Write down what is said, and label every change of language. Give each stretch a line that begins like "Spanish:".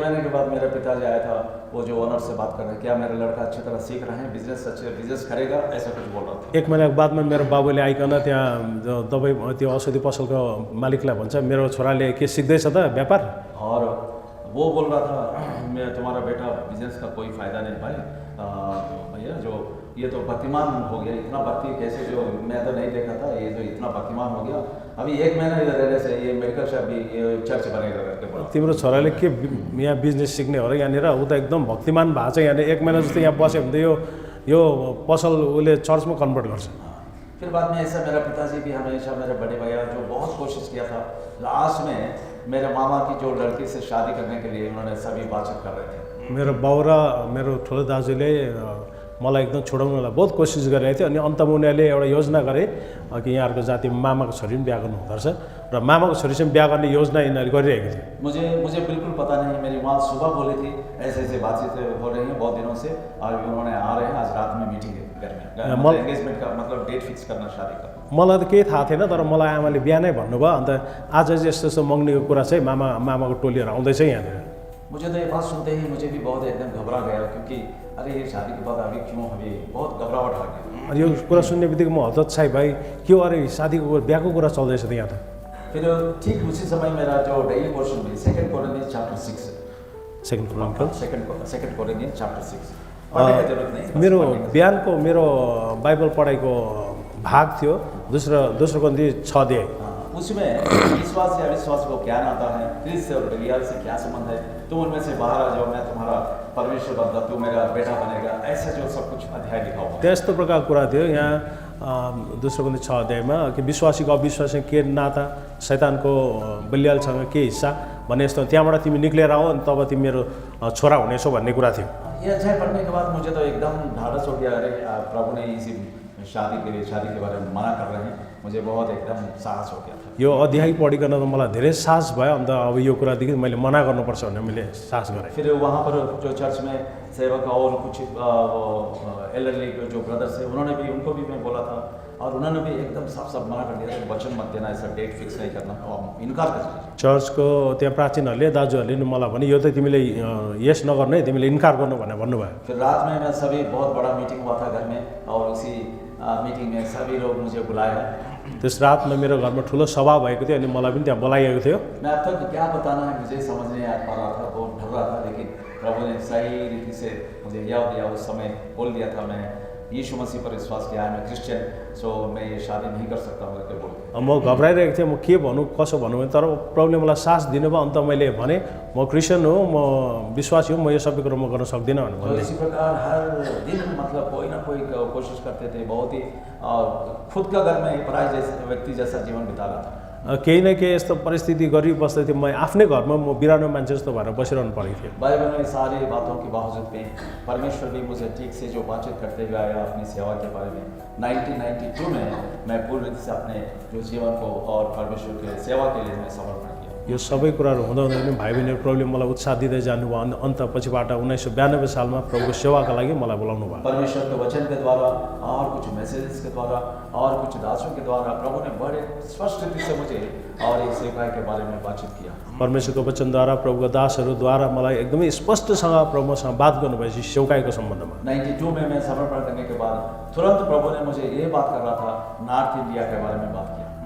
Hindi: 1 महीने के बाद मेरा पिताजी आया था, वो जो ओनर से बात कर रहे हैं, क्या मेरा लड़का अच्छी तरह सीख रहे हैं, बिजनेस करेगा, ऐसा कुछ बोल रहा था।
Nepali: 1 महिनाको बादमा मेरो बाबुले आइकन त्यहाँ दबाई त्यो औषधि पसलको मालिकलाई भन्छ, मेरो छोराले के सिक्दैछ त व्यापार?
Hindi: और वो बोल रहा था, मैं तुम्हारा बेटा बिजनेस का कोई फ़ायदा नहीं पाए भैया, जो ये तो भक्तिमान हो गया, इतना भक्ति कैसे, जो मैं तो नहीं देखा था, ये जो इतना भक्तिमान हो गया, अभी 1 महीना इधर रहने से ये मेडिकल शॉप भी, ये चर्च बनेगा करके बोला।
Nepali: तिम्रो छोराले के यहाँ बिजनेस सिक्ने हो र यहाँनिर? ऊ त एकदम भक्तिमान भएको छ, यहाँनिर 1 महिना जस्तो यहाँ बस्यो भने त यो पसल उसले चर्चमा कन्भर्ट गर्छ।
Hindi: फिर बाद में ऐसा मेरा पिताजी भी हमेशा, मेरे बड़े भैया जो बहुत कोशिश किया था, लास्ट में मेरे मामा की जो लड़की से शादी करने के लिए उन्होंने सभी बातचीत कर रहे थे।
Nepali: मेरो बाउ र मेरो ठुलो दाजुले मलाई एकदम छोडाउनलाई बहुत कोसिस गरिरहेको थियो। अनि अन्तमा उनीहरूले एउटा योजना गरे कि यहाँहरूको जातिमा मामाको छोरी पनि बिहा गर्नु हुँदो रहेछ र मामाको छोरीसँग बिहा गर्ने योजना यिनीहरूले गरिरहेको थियो।
Hindi: मुझे बिल्कुल पता नहीं, मेरी माँ सुबह बोली थी ऐसे ऐसे बातचीत हो रही है बहुत दिनों से, और उन्होंने आ रहे हैं, आज रात में मीटिंग है घर में, एंगेजमेंट का मतलब डेट फिक्स करना शादी का।
Nepali: मलाई त केही थाहा थिएन, तर मलाई आमाले बिहानै भन्नुभयो। अन्त आज चाहिँ यस्तो यस्तो मँग्नेको कुरा चाहिँ मामाको टोलीहरू आउँदैछ यहाँनिर।
Hindi: मुझे तो ये बात सुनते ही मुझे भी बहुत एकदम घबरा गया, क्योंकि अरे ये शादी के बाद अभी क्यों, अभी बहुत घबराहट आ गया।
Nepali: अनि यो कुरा सुन्ने बित्तिकै म हतोत्साही भाइ, के हो, अरे शादीको बिहाको कुरा चल्दैछ त यहाँ त।
Hindi: फिर ठीक उसी समय मेरा जो डेली पोर्शन भी 2 कोरिन्थियंस चैप्टर 6 सेकंड कोरिन्थियंस चैप्टर 6 पढ़ने की जरूरत नहीं,
Nepali: मेरो बिहानको मेरो बाइबल पढाइको भाग थियो दोस्रो कोरिन्थी 6 अध्याय।
Hindi: उसमें विश्वास या अविश्वास को क्या नाता है, ख्रिस्त और बलियाल से क्या संबंध है, तुम उनमें से बाहर आ जाओ, मैं तुम्हारा परमेश्वर बनता, तू मेरा बेटा बनेगा, ऐसे जो सब कुछ अध्याय लिखा हुआ है।
Nepali: त्यस्तो प्रकारको कुरा थियो यहाँ दोस्रो कोरिन्थी 6 अध्यायमा कि विश्वासीको अविश्वासीसँग के नाता, शैतानको बलियालसँग के हिस्सा भन्ने यस्तो, त्यहाँबाट तिमी निक्लेर आऊ अनि तब तिमी मेरो छोरा हुनेछौ भन्ने कुरा थियो।
Hindi: ये अध्याय पढ़ने के बाद मुझे तो एकदम ढाढ़स हो गया, अरे प्रभु ने इसी शादी के बारे में मना कर रहे हैं, मुझे बहुत एकदम साहस हो गया था।
Nepali: यो अध्याय पढिकन त मलाई धेरै साहस भयो। अन्त अब यो कुरादेखि मैले मना गर्नुपर्छ भनेर मैले साहस गरेँ।
Hindi: फिर वहाँ पर जो चर्च में सेवक और कुछ एल्डरली जो ब्रदर्स है, उनको भी मैं बोला था, और उन्होंने भी एकदम साफ मना कर दिया, वचन मत देना, ऐसा डेट फिक्स नहीं करना, इनकार कर दिया।
Nepali: चर्चको त्यहाँ प्राचीनहरूले दाजुहरूले मलाई भने यो त तिमीले यस नगर्ने, तिमीले इन्कार गर्नु भनेर भन्नुभयो।
Hindi: फिर रात में मैं सभी बहुत बड़ा मीटिंग हुआ था घर में, और उसी मीटिंग में सभी लोग मुझे बुलाया।
Nepali: त्यस रातमा मेरो घरमा ठुलो सभा भएको थियो, अनि मलाई पनि त्यहाँ बोलाइएको थियो।
Hindi: मैं अब तक क्या बताना है मुझे समझ नहीं आ पा रहा था, बहुत डर रहा था, लेकिन प्रभु ने सही रीति से मुझे याद दिया, उस समय बोल दिया था मैं यीशु मसीह पर विश्वास किया है, मैं क्रिश्चियन, सो मैं ये शादी नहीं कर सकता हूँ करके बोल के।
Nepali: म घबराइरहेको थिएँ, म के भनौँ कसो भनौँ, तर प्रभुले मलाई साहस दिनुभयो। अन्त मैले भने म क्रिस्चियन हो, म विश्वासी हो, म यो सबै कुरो म गर्न सक्दिनँ भनेर
Hindi: तो इसी प्रकार हर दिन मतलब कोई ना कोई कोशिश करते थे, बहुत ही खुद का घर में पराई जैसे व्यक्ति जैसा जीवन बिता रहा था।
Nepali: केही न केही यस्तो परिस्थिति गरिबस्दै थिएँ, म आफ्नै घरमा म बिरानो मान्छे जस्तो भएर बसिरहनु परेको थियो।
Hindi: बाइबल में सारी बातों के बावजूद भी परमेश्वर भी मुझे ठीक से जो बातचीत करते हुए आया अपनी सेवा के बारे में। 1992 में मैं पूर्ण रीति से अपने जो जीवन को और परमेश्वर के सेवा के लिए मैं समर्पण किया।
Nepali: यो सबै कुराहरू हुँदा हुँदै पनि भाइ बहिनीहरू प्रभुले मलाई उत्साह दिँदै जानुभयो। अनि अन्त पछिबाट 1992 सालमा प्रभुको सेवाका लागि मलाई बोलाउनु भयो।
Hindi: परमेश्वर के वचन के द्वारा और कुछ मैसेजेस के द्वारा और कुछ दासों के द्वारा प्रभु ने बड़े स्पष्ट रीति से मुझे और इस सेवकाई के बारे में बातचीत किया।
Nepali: परमेश्वरको वचनद्वारा प्रभुको दासहरूद्वारा मलाई एकदमै स्पष्टसँग प्रभुसँग बात गर्नुभएपछि सेवकाईको सम्बन्धमा।
Hindi: 92 में मैं समर्पण करने के बाद तुरंत प्रभु ने मुझे ये बात कर रहा था, नॉर्थ इंडिया के बारे में बात किया।